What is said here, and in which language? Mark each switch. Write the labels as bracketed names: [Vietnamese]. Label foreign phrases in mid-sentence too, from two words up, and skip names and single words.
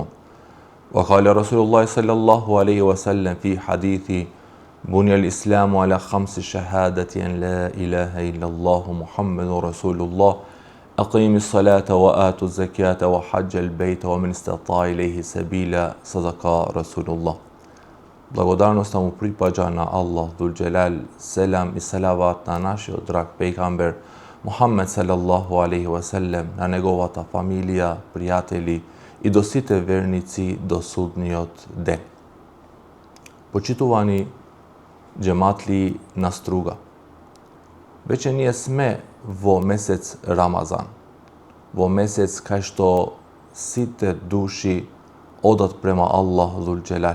[Arabic] وقال رسول الله صلى الله عليه وسلم في حديث: بني الإسلام على 5 شهادة أن لا إله إلا الله محمد رسول الله أقيم الصلاة وآتوا الزكاة وحج البيت ومن استطاع إليه سبيلا صدق رسول الله. [Macedonian] Благодарноста му припаѓа на Аллах [Arabic] ذو الجلال, [Macedonian] селам и салават на нашиот драг пејгамбер Мухаммед [Arabic] صلى الله عليه وسلم, [Macedonian] на неговата фамилија, пријатели и до сите верници до судниот ден. Почитувани джематли на Струга, веќе ние сме во месец Рамазан, во месец кај што сите души одат према Аллах [Arabic] ذو الجلال.